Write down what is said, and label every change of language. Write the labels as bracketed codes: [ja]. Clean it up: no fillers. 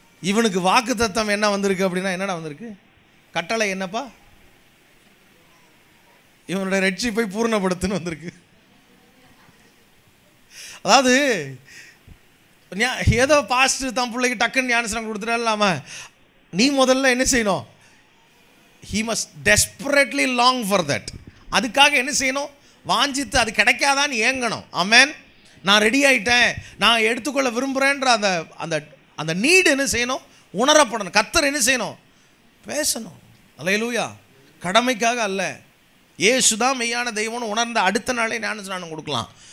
[ta] இவனுக்கு வாக்கு தத்தம் என்ன வந்திருக்கு அப்படின்னா, என்னடா வந்திருக்கு? கட்டளை என்னப்பா? இவனுடைய ரட்சிப்பை பூர்ணப்படுத்துன்னு வந்திருக்கு. அதாவது ஏதோ பாஸ்டர் தான் பிள்ளைக்கு டக்குன்னு ஞானஸ்நானம் கொடுத்துட்டா இல்லாமல், நீ முதல்ல என்ன செய்யணும்? [en] he must desperately long for that. [ta] அதுக்காக என்ன செய்யணும்? வாஞ்சித்து அது கிடைக்காதான்னு ஏங்கணும். ஆமென். நான் ரெடி ஆகிட்டேன், நான் எடுத்துக்கொள்ள விரும்புகிறேன்ற அந்த அந்த அந்த நீடு என்ன செய்யணும்? உணரப்படணும். கர்த்தர் என்ன செய்யணும்? பேசணும். அல்லேலூயா. கடமைக்காக அல்ல. இயேசு தான் மெய்யான தெய்வம்னு உணர்ந்த அடுத்த நாளே ஞானஸ்நானம் கொடுக்கலாம்.